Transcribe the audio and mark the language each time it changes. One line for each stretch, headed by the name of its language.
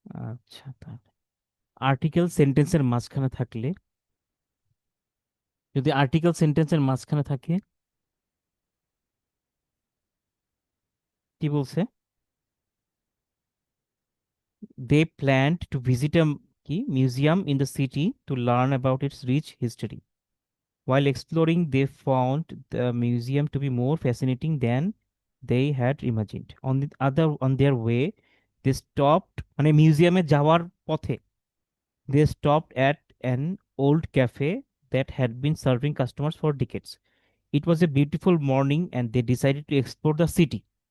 Bangla: আচ্ছা, তাহলে আর্টিকেল সেন্টেন্সের মাঝখানে থাকলে, যদি আর্টিকেল সেন্টেন্সের মাঝখানে থাকে, কি বলছে?
English: They planned to visit a কি museum in the city to learn about its rich history. While exploring, they found the museum to be more fascinating than they had imagined. On their way, they stopped,
Bangla: মানে মিউজিয়ামে যাওয়ার পথে,
English: They stopped at an old cafe that had been serving customers for decades. It was a beautiful morning and they decided to explore the city.